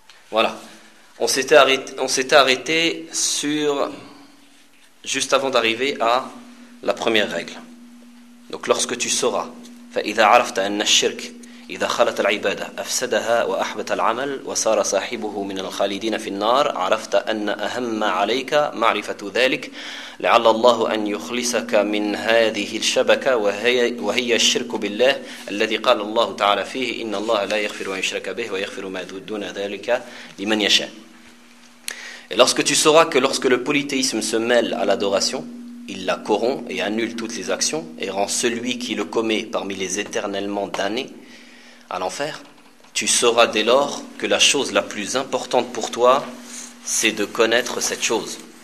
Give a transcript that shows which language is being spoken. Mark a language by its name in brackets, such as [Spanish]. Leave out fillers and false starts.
[French] Voilà. On s'était arrêté sur, juste avant d'arriver à la première règle. Donc lorsque tu sauras, [Arabic] فَإِذَا عَرَفْتَ أَنَّ الشِّرْكِ إذا خلت العبادة أفسدها وأحبط العمل وصار صاحبه من الخالدين في النار عرفت أن أهم عليك معرفة ذلك لعل الله أن يخلصك من هذه الشبكة وهي الشرك بالله الذي قال الله تعالى فيه إن الله لا يغفر أن يشرك به ويغفر ما دون ذلك لمن يشاء. [French] Et lorsque tu sauras que lorsque le polythéisme se mêle à l'adoration, il la corrompt et annule toutes les actions et rend celui qui le commet parmi les éternellement damnés à l'enfer, tu sauras dès lors que la chose la plus importante pour toi, c'est de connaître cette chose.